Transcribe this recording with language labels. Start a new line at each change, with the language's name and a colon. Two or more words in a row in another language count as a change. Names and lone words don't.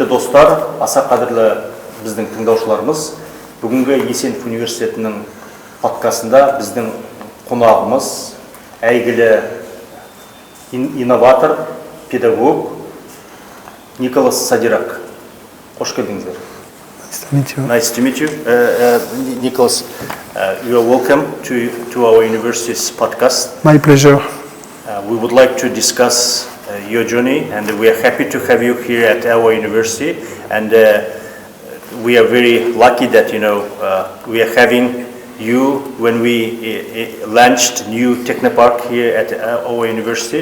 Kazakh: достар, аса қадірлі біздің тыңдаушыларымыз, бүгінгі Yessenov университетінің подкастында біздің қонағымыз әйгілі инноватор, педагог Николас Садирак. Қош келдіңіздер.
English: Nice to meet you. Nicolas, you are welcome to our university's podcast. My pleasure. We would like to discuss your journey, and we are happy to have you here at our university. And we are very lucky that we are having you when we launched new Technopark here at our university.